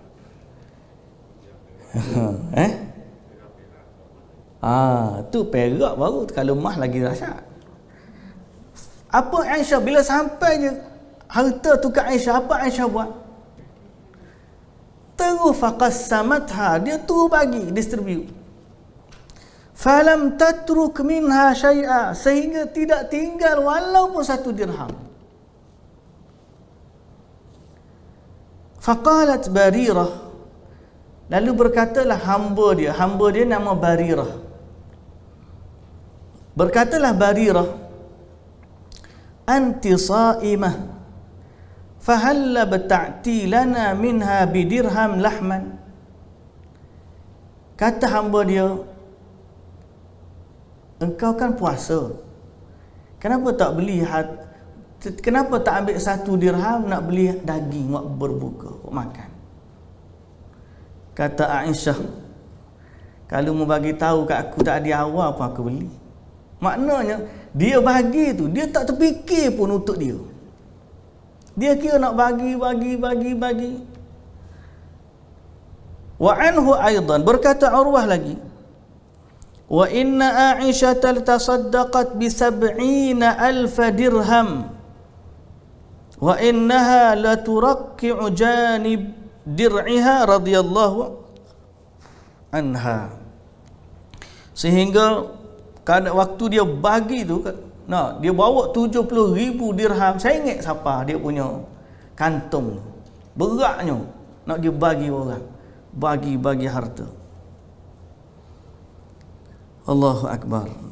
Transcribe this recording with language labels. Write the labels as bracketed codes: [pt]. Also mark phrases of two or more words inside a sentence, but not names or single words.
[ms] Tu perak baru, kalau mah lagi dahsyat. Apa Aisyah bila sampai je harta tu ke Aisyah, apa Aisyah buat? Terus faqassamatha, dia tu bagi, distribute. [ar] فلم تترك منها شيئا, [ms] sehingga tidak tinggal walaupun satu dirham. [ar] فقالت بريرة, [ms] lalu berkatalah hamba dia nama Barirah. Berkatalah Barirah, [ar] أنت صائمة، فهلا ابتعت لنا منها بدرهم لحما. [ms] Kata hamba dia, engkau kan puasa. Kenapa tak beli kenapa tak ambil 1 dirham nak beli daging buat berbuka, buat makan? Kata Aisyah, kalau mau bagi tahu kat aku tak ada awal pun aku beli. Maknanya dia bagi tu, dia tak terfikir pun untuk dia. Dia kira nak bagi. [ar] وعنه أيضا, [ms] berkata Urwah lagi, [ar] وإن عائشة تصدقت ب 70,000 درهم وإنها لترقع جانب درعها رضي الله عنها. [ms] Sehingga waktu dia bagi tu, dia bawa 70,000 dirham. Saya ingat siapa dia punya kantung, beratnya nak dia bagi orang, bagi harta. [ar] الله أكبر.